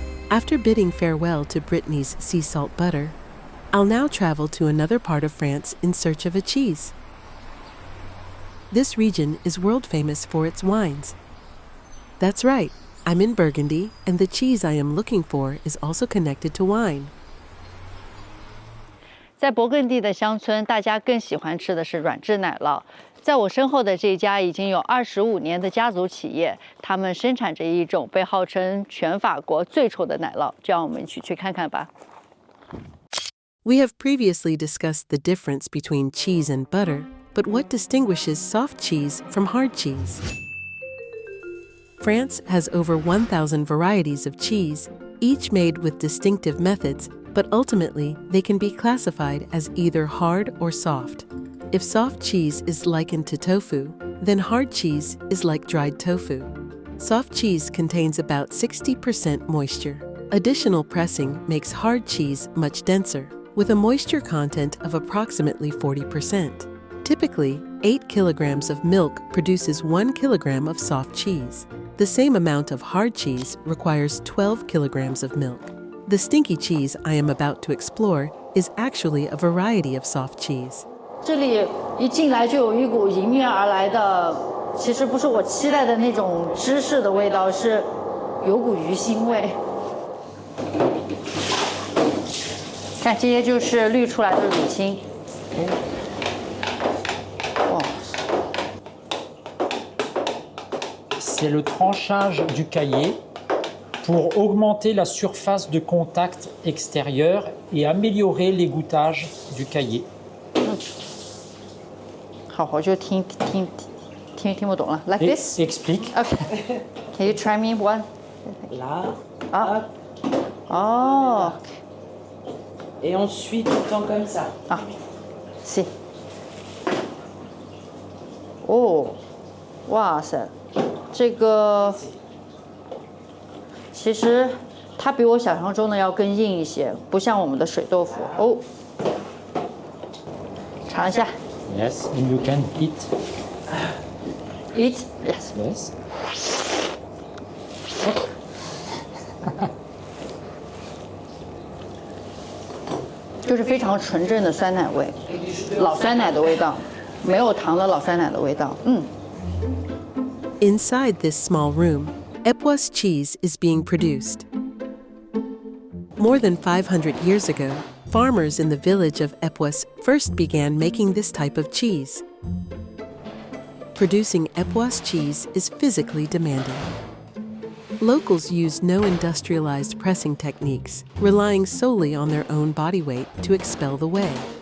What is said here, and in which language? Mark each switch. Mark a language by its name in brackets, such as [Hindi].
[English] After bidding farewell to Brittany's sea salt butter, I'll now travel to another part of France in search of a cheese. This region is world famous for its wines. That's right, I'm in Burgundy, and the cheese I am looking for is also connected to wine. [Chinese] 在勃艮第的乡村，大家更喜欢吃的是软质奶酪。在我身后的这家已经有25年的家族企业，他们生产着一种被号称全法国最臭的奶酪，就让我们一起去看看吧。 [English] We have previously discussed the difference between cheese and butter, but what distinguishes soft cheese from hard cheese? France has over 1,000 varieties of cheese, each made with distinctive methods, but ultimately they can be classified as either hard or soft. If soft cheese is likened to tofu, then hard cheese is like dried tofu. Soft cheese contains about 60% moisture. Additional pressing makes hard cheese much denser, with a moisture content of approximately 40%. Typically, 8 kilograms of milk produces 1 kilogram of soft cheese. The same amount of hard cheese requires 12 kilograms of milk. The stinky cheese I am about to explore is actually a variety of soft cheese. [Chinese] 这里一进来就有一股迎面而来的，其实不是我期待的那种芝士的味道，是有股鱼腥味。看，这些就是滤出来的乳清。哇！ [French] C'est le tranchage du caillé pour augmenter la surface de contact extérieure et améliorer l'égouttage du caillé. [Chinese] 好好，我就听不懂了。 [English] Like this? [French] Explique. [English] Okay. Can you try me one? [French] Là, Ah. hop, Oh. et ensuite on tend comme ça. [Chinese] 啊，是。哦，哇塞，这个其实它比我想象中的要更硬一些，不像我们的水豆腐。哦，尝一下 [English] Yes, and you can eat. ，eat yes。 Yes. [Chinese] 就是非常纯正的酸奶味，老酸奶的味道，没有糖的老酸奶的味道。嗯。 [English] Inside this small room, Époisses cheese is being produced. More than 500 years ago, farmers in the village of Époisses first began making this type of cheese. Producing Époisses cheese is physically demanding. Locals use no industrialized pressing techniques, relying solely on their own body weight to expel the whey.